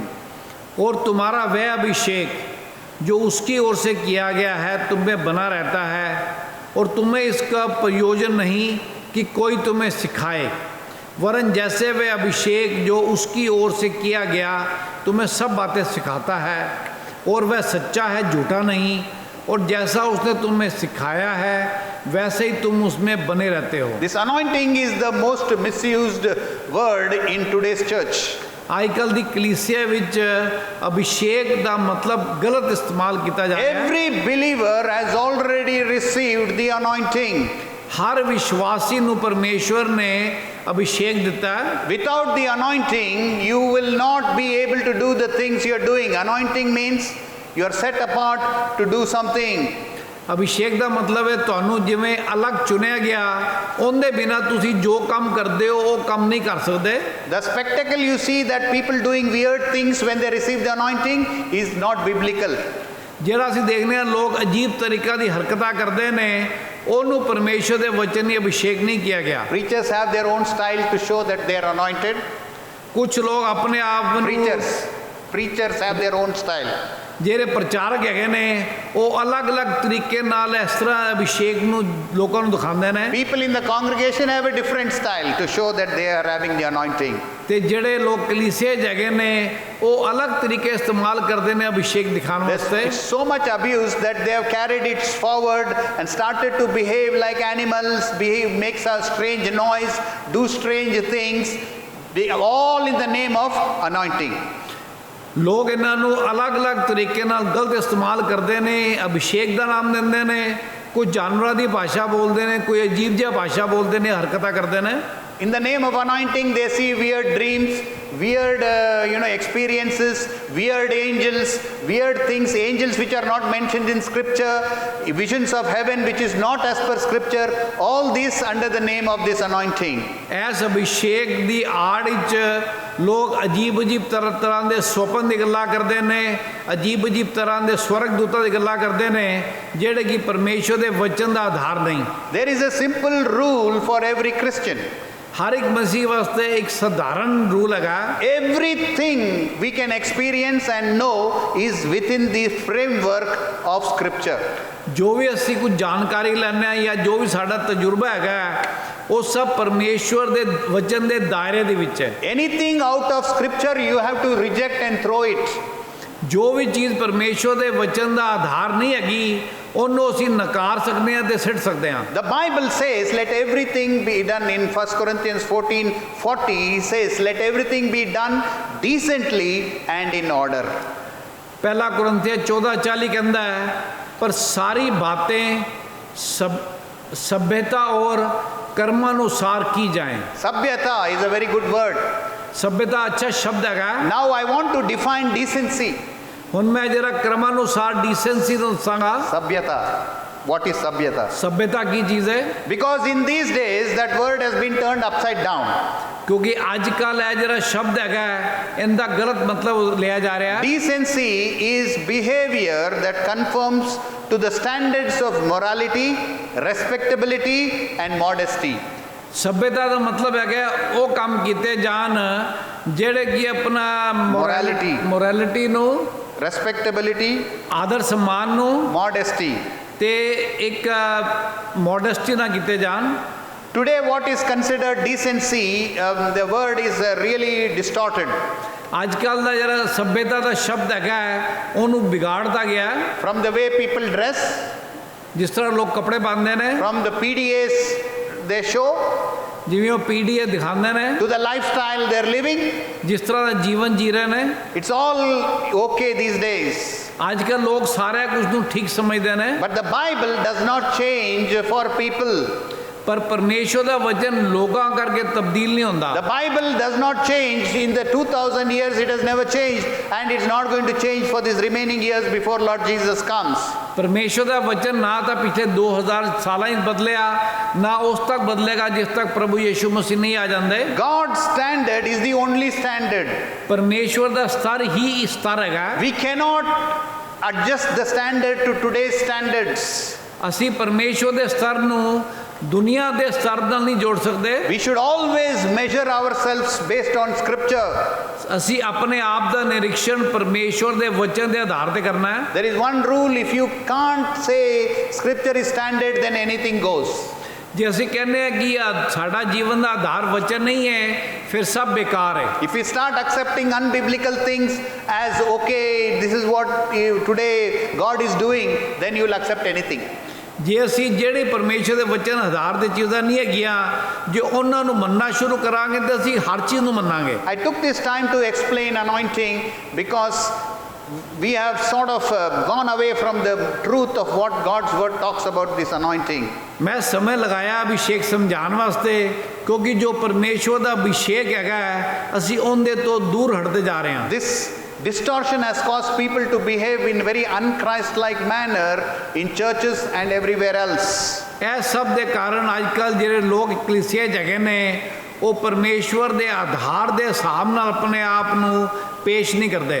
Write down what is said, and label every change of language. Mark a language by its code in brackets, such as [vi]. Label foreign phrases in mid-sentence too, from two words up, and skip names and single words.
[hi] और तुम्हारा वह अभिषेक जो उसकी ओर से किया गया है तुम में बना रहता है, और तुम्हें इसका प्रयोजन नहीं कि कोई तुम्हें सिखाए, वरन जैसे वह अभिषेक जो उसकी ओर से किया गया तुम्हें सब बातें सिखाता है, और वह सच्चा है झूठा नहीं, और जैसा उसने तुम्हें सिखाया है वैसे ही तुम उसमें बने रहते हो। [en] This anointing is the most misused word in today's church. [pa] ਅੱਜਕੱਲ੍ਹ ਦੀ ਕਲੀਸਿਯਾ ਵਿੱਚ ਅਭਿਸ਼ੇਕ ਦਾ ਮਤਲਬ ਗਲਤ ਇਸਤੇਮਾਲ ਕਿਆ ਜਾ ਰਿਹਾ ਹੈ। [en] Every believer has already received the anointing. [pa] ਹਰ ਵਿਸ਼ਵਾਸੀ ਨੂੰ ਪਰਮੇਸ਼ਵਰ ਨੇ ਅਭਿਸ਼ੇਕ ਦਿੱਤਾ ਹੈ। [en] Without the anointing, you will not be able to do the things you are doing. Anointing means you are set apart to do something. [pa] अभिषेक ਦਾ ਮਤਲਬ ਹੈ ਤੁਹਾਨੂੰ ਜਿਵੇਂ ਅਲੱਗ ਚੁਣਿਆ ਗਿਆ ਉਹਦੇ ਬਿਨਾ ਤੁਸੀਂ ਜੋ ਕੰਮ ਕਰਦੇ ਹੋ ਉਹ ਕੰਮ ਨਹੀਂ ਕਰ ਸਕਦੇ। [en] The spectacle you see that people doing weird things when they receive the anointing is not biblical. [pa] ਜਿਹੜਾ ਅਸੀਂ ਦੇਖਦੇ ਹਾਂ ਲੋਕ ਅਜੀਬ ਤਰੀਕਾ ਦੀ ਹਰਕਤਾਂ ਕਰਦੇ ਨੇ ਉਹਨੂੰ ਪਰਮੇਸ਼ਰ ਦੇ ਵਚਨ ਨੇ ਅਭਿਸ਼ੇਕ ਨਹੀਂ ਕੀਤਾ ਗਿਆ। [en] Preachers have their own style to show that they are anointed. [pa] ਕੁਝ ਲੋਕ ਆਪਣੇ ਆਪ ਨੂੰ [en] Preachers have their own style. [pa] ਜਿਹੜੇ ਪ੍ਰਚਾਰਕ ਹੈਗੇ ਨੇ ਉਹ ਅਲੱਗ-ਅਲੱਗ ਤਰੀਕੇ ਨਾਲ ਇਸ ਤਰ੍ਹਾਂ ਅਭਿਸ਼ੇਕ ਨੂੰ ਲੋਕਾਂ ਨੂੰ ਦਿਖਾਉਂਦੇ ਨੇ। [en] People in the congregation have a different style to show that they are having the anointing. [pa] ਤੇ ਜਿਹੜੇ ਲੋਕ ਕਲੀਸਿਆ ਹੈਗੇ ਨੇ ਉਹ ਅਲੱਗ ਤਰੀਕੇ ਇਸਤੇਮਾਲ ਕਰਦੇ ਨੇ ਅਭਿਸ਼ੇਕ ਦਿਖਾਉਣ ਵਾਸਤੇ। [en] It's so much abuse that they have carried it forward and started to behave like animals, makes a strange noise, do strange things, all in the name of anointing. [pa] ਲੋਕ ਇਹਨਾਂ ਨੂੰ ਅਲੱਗ-ਅਲੱਗ ਤਰੀਕੇ ਨਾਲ ਗਲਤ ਇਸਤੇਮਾਲ ਕਰਦੇ ਨੇ, ਅਭਿਸ਼ੇਕ ਦਾ ਨਾਮ ਦਿੰਦੇ ਨੇ, ਕੋਈ ਜਾਨਵਰਾਂ ਦੀ ਭਾਸ਼ਾ ਬੋਲਦੇ ਨੇ, ਕੋਈ ਅਜੀਬ ਜਿਹਾ ਭਾਸ਼ਾ ਬੋਲਦੇ ਨੇ, ਹਰਕਤਾਂ ਕਰਦੇ ਨੇ। [en] In the name of anointing, they see weird dreams, weird experiences, weird angels, weird things, angels which are not mentioned in scripture, visions of heaven which is not as per scripture, all this under the name of this anointing. [pa] ਇਸ ਅਭਿਸ਼ੇਕ ਦੀ ਆੜ ਵਿੱਚ ਲੋਕ ਅਜੀਬ ਤਰ੍ਹਾਂ ਦੇ ਸੁਪਨ ਦੀ ਗੱਲਾਂ ਕਰਦੇ ਨੇ, ਅਜੀਬ ਤਰ੍ਹਾਂ ਦੇ ਸਵਰਗ ਦੂਤਾਂ ਦੀ ਗੱਲਾਂ ਕਰਦੇ ਨੇ ਜਿਹੜੇ ਕਿ ਪਰਮੇਸ਼ਰ ਦੇ ਵਚਨ ਦਾ ਆਧਾਰ ਨਹੀਂ। [en] There is a simple rule for every Christian. [pa] ਹਰ ਇੱਕ ਮਸੀਹ ਵਾਸਤੇ ਇੱਕ ਸਧਾਰਨ ਰੂਲ ਹੈਗਾ। [en] Everything we can experience and know is within the framework of scripture. [pa] ਜੋ ਵੀ ਅਸੀਂ ਕੁਝ ਜਾਣਕਾਰੀ ਲੈਂਦੇ ਹਾਂ ਜਾਂ ਜੋ ਵੀ ਸਾਡਾ ਤਜਰਬਾ ਹੈਗਾ ਉਹ ਸਭ ਪਰਮੇਸ਼ਵਰ ਦੇ ਵਚਨ ਦੇ ਦਾਇਰੇ ਦੇ ਵਿੱਚ ਹੈ। [en] Anything out of scripture you have to reject and throw it. [pa] ਜੋ ਵੀ ਚੀਜ਼ ਪਰਮੇਸ਼ਵਰ ਦੇ ਵਚਨ ਦਾ ਆਧਾਰ ਨਹੀਂ ਹੈਗੀ ਉਹਨੂੰ ਅਸੀਂ ਨਕਾਰ ਸਕਦੇ ਹਾਂ ਤੇ ਸਿੱਟ ਸਕਦੇ ਹਾਂ। [en] The Bible says let everything be done in 1 Corinthians 14:40 says let everything be done decently and in order. [pa] ਪਹਿਲਾ ਕੁਰਿੰਥੀਆਂ 14:40 ਕਹਿੰਦਾ ਹੈ ਪਰ [hi] सारी बातें सभ्यता और कर्मानुसार की जाएं। [en] Sabhyata is a very good word. [hi] सभ्यता अच्छा शब्द है। [en] Now I want to define decency. [pa] ਹੁਣ ਮੈਂ ਜਰਾ ਕਰਮਾਨੁਸਾਰ ਡੀਸੈਂਸੀ ਤੋਂ ਦੱਸਾਂਗਾ। [en] Sabhyata. What is sabhyata? [pa] ਸਭ्यता ਕੀ ਚੀਜ਼ ਹੈ? [en] Because in these days that word has been turned upside down. [pa] ਕਿਉਂਕਿ ਅੱਜ ਕੱਲ ਇਹ ਜਿਹੜਾ ਸ਼ਬਦ ਹੈਗਾ ਇਹਦਾ ਗਲਤ ਮਤਲਬ ਲਿਆ ਜਾ ਰਿਹਾ ਹੈ। [en] Decency is behavior that conforms to the standards of morality, respectability and modesty. [pa] ਸਭ्यता ਦਾ ਮਤਲਬ ਹੈਗਾ ਉਹ ਕੰਮ ਕੀਤੇ ਜਾਣ ਜਿਹੜੇ ਕਿ ਆਪਣਾ ਮੋਰੈਲਿਟੀ ਨੂੰ, [en] respectability, [pa] ਆਦਰ ਸਨਮਾਨ ਨੂੰ, [en] modesty [pa] ਤੇ ਇੱਕ ਮੋਡੈਸਟੀ ਨਾਲ ਕੀਤੇ ਜਾਣ। [en] Today what is considered decency, the word is really distorted. [pa] ਅੱਜ ਕੱਲ ਦਾ ਜਿਹੜਾ ਸਭ्यता ਦਾ ਸ਼ਬਦ ਹੈਗਾ ਉਹਨੂੰ ਵਿਗਾੜਤਾ ਗਿਆ। [en] From the way people dress, [pa] ਜਿਸ ਤਰ੍ਹਾਂ ਲੋਕ ਕੱਪੜੇ ਪਾਉਂਦੇ ਨੇ, [en] from the PDAs they show, [pa] ਜਿਵੇਂ ਉਹ ਪੀਡੀਏ ਦਿਖਾਉਂਦੇ ਨੇ, [en] to the lifestyle they're living, [pa] ਜਿਸ ਤਰ੍ਹਾਂ ਦਾ ਜੀਵਨ ਜੀ ਰਹੇ ਨੇ, [en] it's all okay these days. [pa] ਅੱਜ ਕੱਲ ਲੋਕ ਸਾਰਾ ਕੁਝ ਨੂੰ ਠੀਕ ਸਮਝਦੇ ਨੇ। [en] But the Bible does not change for people. [pa] ਪਰ ਪਰਮੇਸ਼ਵਰ ਦਾ ਵਚਨ ਲੋਕਾਂ ਕਰਕੇ ਤਬਦੀਲ ਨਹੀਂ ਹੁੰਦਾ। [en] The Bible does not change in the 2000 years, it has never changed and it's not going to change for these remaining years before Lord Jesus comes. [pa] ਪਰਮੇਸ਼ਵਰ ਦਾ ਵਚਨ ਨਾ ਤਾਂ ਪਿਛਲੇ 2000 ਸਾਲਾਂ ਵਿੱਚ ਬਦਲਿਆ ਨਾ ਉਸ ਤੱਕ ਬਦਲੇਗਾ ਜਿਸ ਤੱਕ ਪ੍ਰਭੂ ਯਿਸੂ ਮਸੀਹ ਨਹੀਂ ਆ ਜਾਂਦੇ। [en] God's standard is the only standard. [pa] ਪਰਮੇਸ਼ਵਰ ਦਾ ਸਤਰ ਹੀ ਸਤਰ ਹੈਗਾ। [en] We cannot adjust the standard to today's standards. [pa] ਅਸੀਂ ਪਰਮੇਸ਼ਵਰ ਦੇ ਸਤਰ ਨੂੰ ਦੁਨੀਆ ਦੇ ਸਤਰ ਨਾਲ ਨਹੀਂ ਜੋੜ ਸਕਦੇ। [en] We should always measure ourselves based on scripture. [pa] ਅਸੀਂ ਆਪਣੇ ਆਪ ਦਾ ਨਿਰੀਖਣ ਪਰਮੇਸ਼ਵਰ ਦੇ ਵਚਨ ਦੇ ਆਧਾਰ ਤੇ ਕਰਨਾ ਹੈ। [en] There is one rule, if you can't say scripture is standard then anything goes. [pa] ਜੇ ਅਸੀਂ ਕਹਿੰਦੇ ਆ ਕਿ ਸਾਡਾ ਜੀਵਨ ਦਾ ਆਧਾਰ ਵਚਨ ਨਹੀਂ ਹੈ [hi] फिर सब बेकार है। [en] If we start accepting unbiblical things as okay, this is what today God is doing, then you will accept anything. [pa] ਜੇ ਅਸੀਂ ਜਿਹੜੇ ਪਰਮੇਸ਼ਰ ਦੇ ਵਚਨ ਆਧਾਰ ਦੇ ਚੀਜ਼ਾਂ ਨਹੀਂ ਹੈਗੀਆਂ ਜੇ ਉਹਨਾਂ ਨੂੰ ਮੰਨਣਾ ਸ਼ੁਰੂ ਕਰਾਂਗੇ ਤਾਂ ਅਸੀਂ ਹਰ ਚੀਜ਼ ਨੂੰ ਮੰਨਾਂਗੇ। [en] I took this time to explain anointing because we have sort of gone away from the truth of what God's word talks about this anointing. [pa] ਮੈਂ ਸਮੇਂ ਲਗਾਇਆ ਅਭਿਸ਼ੇਕ ਸਮਝਾਉਣ ਵਾਸਤੇ ਕਿਉਂਕਿ ਜੋ ਪਰਮੇਸ਼ਰ ਦਾ ਅਭਿਸ਼ੇਕ ਹੈਗਾ ਅਸੀਂ ਉਹਦੇ ਤੋਂ ਦੂਰ ਹਟਦੇ ਜਾ ਰਹੇ ਹਾਂ। [en] This distortion has caused people to behave in very unchrist-like manner in churches and everywhere else. [pa] ਇਹ ਸਭ ਦੇ ਕਾਰਨ ਅੱਜ ਕੱਲ੍ਹ ਜਿਹੜੇ ਲੋਕ ਕਲੀਸਿਆ 'ਚ ਹੈਗੇ ਨੇ ਉਹ ਪਰਮੇਸ਼ਵਰ ਦੇ ਆਧਾਰ ਦੇ ਹਿਸਾਬ ਨਾਲ ਆਪਣੇ ਆਪ ਨੂੰ ਪੇਸ਼ ਨਹੀਂ ਕਰਦੇ।